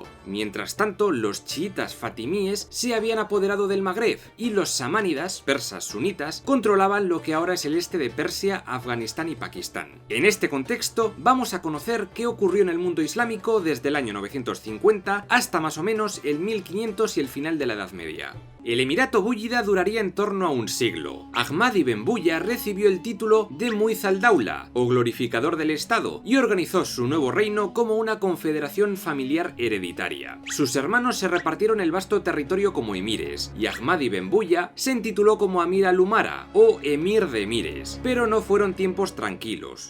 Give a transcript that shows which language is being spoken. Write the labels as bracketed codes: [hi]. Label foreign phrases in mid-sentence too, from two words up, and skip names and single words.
[es] Mientras tanto, los chiitas fatimíes se habían apoderado del Magreb y los samánidas, persas sunitas, controlaban lo que ahora es el este de Persia, Afganistán y Pakistán. En este contexto, vamos a conocer qué ocurrió en el mundo islámico desde el año 950 hasta más o menos el 1500 y el final de la Edad Media. El Emirato Búyida duraría en torno a un siglo. Ahmad ibn Buya recibió el título de Muiz al-Daula, o glorificador del Estado, y organizó su nuevo reino como una confederación familiar hereditaria. Sus hermanos se repartieron el vasto territorio como emires, y Ahmad ibn Buya se intituló como Amir al-Umara, o emir de emires, pero no fueron tiempos tranquilos.